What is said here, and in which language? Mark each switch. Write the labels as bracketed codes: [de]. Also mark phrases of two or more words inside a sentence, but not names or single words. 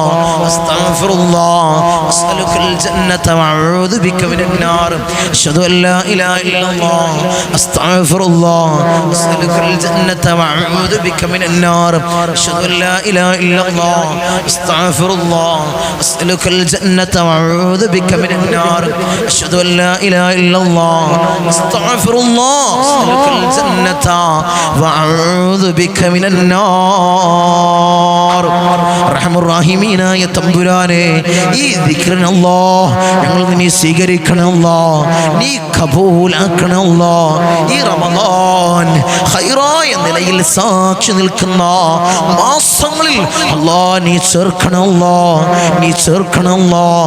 [ar] أستغفر الله أسألك الجنة وأعوذ بك من النار أشهد أن لا إله إلا الله أستغفر الله أسألك الجنة وأعوذ بك من النار أشهد أن لا إله إلا الله أستغفر الله أسألك الجنة وأعوذ بك من النار أشهد أن لا إله إلا الله أستغفر الله أسألك الجنة وأعوذ بك من [ml] النار റഹ്മാൻ റഹീമീനായ തമ്പുരാനെ ഈ ദിക്റിനെ അല്ലാഹ് ഞങ്ങൾ നീ സ്വീകരിക്കണം അല്ലാഹ് നീ കബൂലാക്കണം അല്ലാഹ് ഈ റമദാൻ ഖൈറായ നിലയിൽ സാക്ഷി നിൽക്കുന്ന മാസങ്ങളിൽ അല്ലാഹ് നീ ചേർക്കണം അല്ലാഹ് നീ ചേർക്കണം അല്ലാഹ്